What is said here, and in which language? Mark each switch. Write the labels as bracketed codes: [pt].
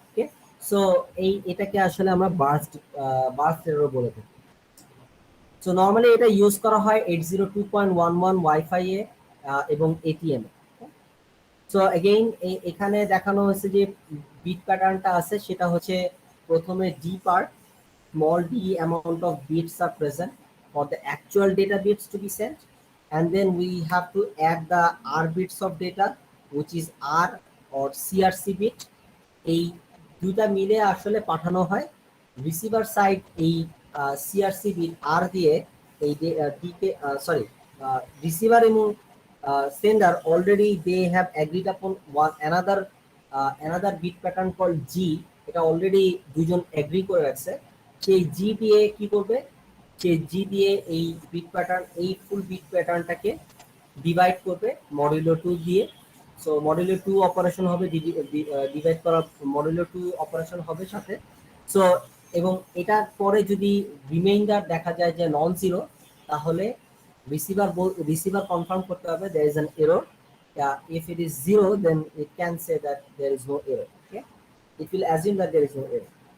[bn] Okay, so এটাকে আসলে আমরা বার্স্ট এরর বলে থাকি। সো নরমালি এটা ইউজ করা হয় 802.11 ওয়াইফাই এ এবং এটিএম এ। সো এগেইন এখানে দেখানো হয়েছে যে বিট প্যাটার্নটা আছে সেটা হচ্ছে প্রথমে D part, [en] small d amount of bits are present for the actual data bits to be sent, and then we have to add the r bits of data which is r or CRC bit। [bn] এই দুইটা মিলে আসলে পাঠানো হয় receiver side. এই CRC bit আর দিয়ে এই decay receiver এবং [en] sender already they have agreed upon one another bit pattern called G, [bn] এটা অলরেডি দুইজন এগ্রি করে রাখছে। সেই জি দিয়ে কি করবে, সেই জি দিয়ে এই বিট প্যাটার্ন, এই ফুল বিট প্যাটার্নটাকে ডিভাইড করবে মডুলো 2 দিয়ে। সো মডুলো 2 অপারেশন হবে, ডিভাইড করা মডুলো 2 অপারেশন হবে সাথে। সো এবং এটার পরে যদি রিমাইন্ডার দেখা যায় যে নন জিরো, তাহলে রিসিভার কনফার্ম করতে হবে [en] there is an error. If it is zero, then it can say that there is no error. Okay, it will assume that there is no error.